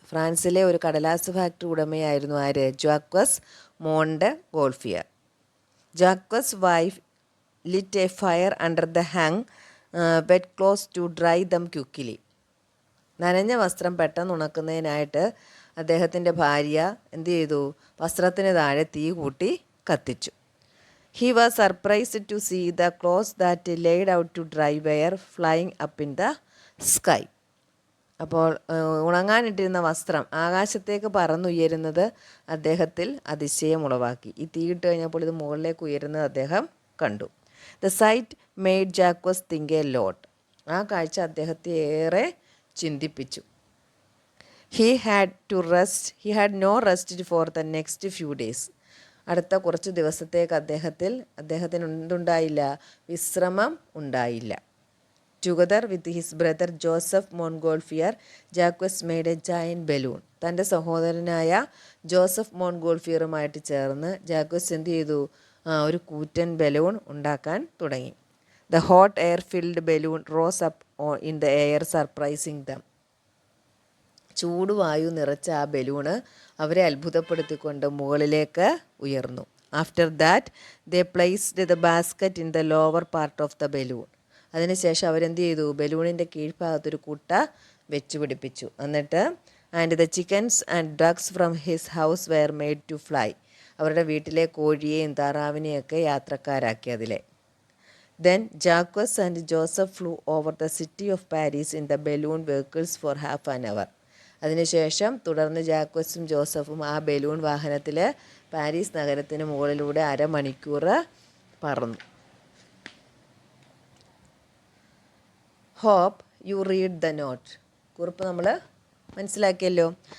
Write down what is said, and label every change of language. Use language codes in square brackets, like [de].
[ml] ഫ്രാൻസിലെ ഒരു കടലാസ് ഫാക്ടറി ഉടമയായിരുന്നു ആര്? Jacques മോണ്ട് ഗോൾഫിയർ. [en] Jacques wife lit a fire under the hang wet clothes to dry them quickly. [ml] നനഞ്ഞ വസ്ത്രം പെട്ടെന്ന് ഉണക്കുന്നതിനായിട്ട് അദ്ദേഹത്തിൻ്റെ ഭാര്യ എന്ത് ചെയ്തു? വസ്ത്രത്തിന് താഴെ തീ കൂട്ടി കത്തിച്ചു. [en] He was surprised to see the clothes that laid out to dry were flying up in the sky. [ml] അപ്പോൾ ഉണങ്ങാനിട്ടിരുന്ന വസ്ത്രം ആകാശത്തേക്ക് പറന്നുയരുന്നത് അദ്ദേഹത്തിൽ അതിശയമുളവാക്കി. ഈ തീയിട്ട് കഴിഞ്ഞപ്പോൾ ഇത് മുകളിലേക്ക് ഉയരുന്നത് അദ്ദേഹം കണ്ടു. [en] The sight made Jacques think a lot. [ml] ആ കാഴ്ച അദ്ദേഹത്തെ ഏറെ ചിന്തിപ്പിച്ചു. [en] He had no rest for the next few days. [ml] അടുത്ത കുറച്ച് ദിവസത്തേക്ക് അദ്ദേഹത്തിന് എന്തുണ്ടായില്ല? വിശ്രമം ഉണ്ടായില്ല. [en] Together with his brother Joseph Montgolfier, Jacques made a giant balloon. [ml] തൻ്റെ സഹോദരനായ ജോസഫ് മോൺഗോൾഫിയറുമായിട്ട് ചേർന്ന് ജാക്വസ് എന്ത് ചെയ്തു? ഒരു കൂറ്റൻ ബലൂൺ ഉണ്ടാക്കാൻ തുടങ്ങി. [en] The hot air-filled balloon rose up in the air, surprising them. [ml] ചൂടുവായു നിറച്ച ആ ബലൂണ് അവരെ അത്ഭുതപ്പെടുത്തിക്കൊണ്ട് മുകളിലേക്ക് ഉയർന്നു. [en] After that they placed the basket in the lower part of the balloon. [ml] അതിനുശേഷം അവരെന്ത് ചെയ്തു? ബലൂണിൻ്റെ കീഴ്ഭാഗത്തൊരു കുട്ട വെച്ച് പിടിപ്പിച്ചു. [en] എന്നിട്ട് and the chickens and ducks from his house were made to fly. [ml] അവരുടെ വീട്ടിലെ കോഴിയെയും താറാവിനെയൊക്കെ യാത്രക്കാരാക്കി അതിലെ. [en] Then Jacques and Joseph flew over the city of Paris in the balloon vehicles for half an hour. [ml] അതിനുശേഷം തുടർന്ന് ജാക്വസും ജോസഫും ആ ബലൂൺ വാഹനത്തിൽ പാരീസ് നഗരത്തിന് മുകളിലൂടെ അരമണിക്കൂർ പറന്നു. [en] Hope you read the note. [ml] കുറിപ്പ് നമ്മൾ മനസ്സിലാക്കിയല്ലോ.